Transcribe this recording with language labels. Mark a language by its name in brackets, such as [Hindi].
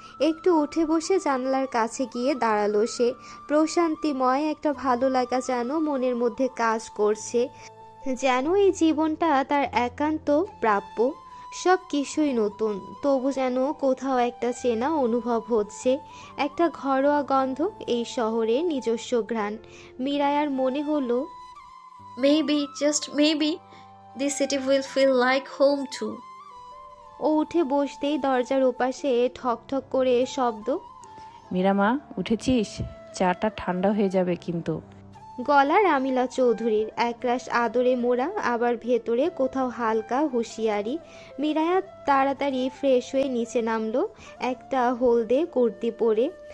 [Bangla] একটু উঠে বসে জানালার কাছে গিয়ে দাঁড়ালো সে। প্রশান্তিময় একটা ভালো লাগা যেন মনের মধ্যে কাজ করছে, যেন এই জীবনটা তার একান্ত প্রাপ্য। সব কিছুই নতুন, তবু যেন কোথাও একটা চেনা অনুভব হচ্ছে, একটা ঘরোয়া গন্ধ, এই শহরের নিজস্ব ঘ্রাণ। মিরায়ার মনে হলো, [English] Maybe, just maybe, this city will feel like home too. [Bangla] ও উঠে বসতেই দরজার ওপাশে ঠক ঠক করে শব্দ। মীরামা, উঠেছিস? চাটা ঠান্ডা হয়ে যাবে কিন্তু। গলা রামিলা চৌধুরীর, একরাশ আদরে মোড়া, আবার ভেতরে কোথাও হালকা হুঁশিয়ারি। মিরায়া তাড়াতাড়ি ফ্রেশ হয়ে নিচে নামলো, একটা হলদে কুর্তি পরে।